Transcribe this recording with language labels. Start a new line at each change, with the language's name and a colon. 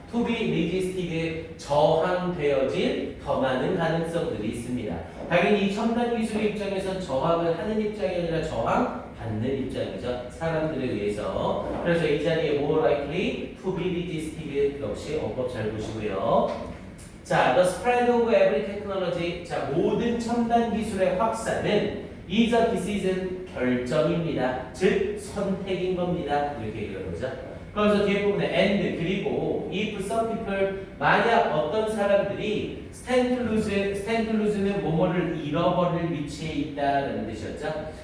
English: to be resisted,
Korean: 저항되어질 더 많은 가능성들이 있습니다. 당연히 이 첨단 기술의 입장에서 저항을 하는 입장이 아니라 저항받는 입장이죠. 사람들에 의해서. 그래서 이 자리에
English: more likely to be resisted
Korean: 역시 어법 잘 보시고요.
English: 자, the spread of every technology.
Korean: 자, 모든 첨단 기술의 확산은
English: is a decision,
Korean: 결정입니다. 즉 선택인 겁니다. 이렇게 얘기하는 거죠. 그래서 뒤에 부분에 and 그리고
English: if some people,
Korean: 만약 어떤 사람들이
English: stand to lose
Korean: 는 뭐뭐를 잃어버릴 위치에 있다라는 뜻이었죠.